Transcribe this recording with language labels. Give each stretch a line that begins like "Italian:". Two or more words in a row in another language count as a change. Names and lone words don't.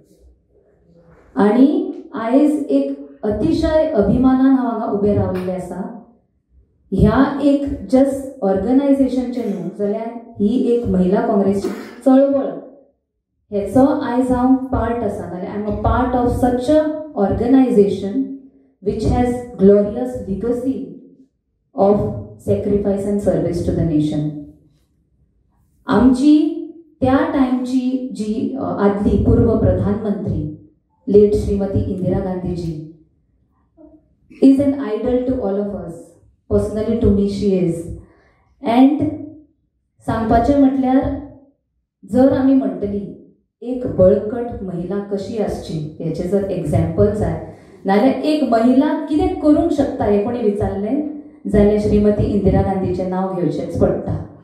Konkani: आणि आयज एक अतिशय अभिमानान हांव हांगा उबें रावलेलें आसा. ह्या एक जस्ट ऑर्गनायझेशनचे न्हू जाल्यार ही एक महिला काँग्रेसची चळवळ हेचो आयज हांव पार्ट आसा नाल्यार
English: I am a part of such a organization which has glorious legacy of sacrifice and service to the nation.
Konkani: आमची त्या टाइमची जी आदली पूर्व प्रधानमंत्री लेट श्रीमती इंदिरा गांधीजी
English: is an idol to all of us. Personally to me she is.
Konkani: And सांगपाचें म्हटल्यार जर आमी म्हणटली एक बळकट महिला कशी आसची याचे जर एक्झाम्पल्स आहेत नाल्यार एक महिला कितें करूंक शकता हे कोणी विचारलें जाल्यार श्रीमती इंदिरा गांधीचें नांव घेवचेंच पडटा.